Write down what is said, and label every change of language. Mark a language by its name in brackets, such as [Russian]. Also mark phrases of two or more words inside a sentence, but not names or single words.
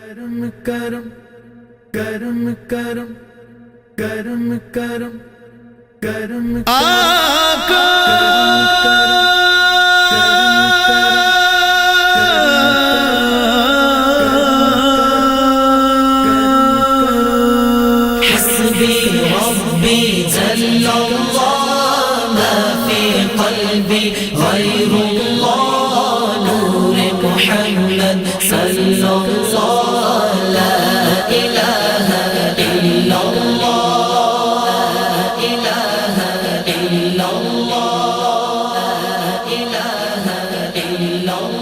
[Urdu] کرم کرم کرم کرم کرم کرم کرم آقا [Arabic] حسبي ربي جل الله ما في قلبي غير الله نور محمد صلى الله لا إله إلا الله لا إله إلا الله لا إله إلا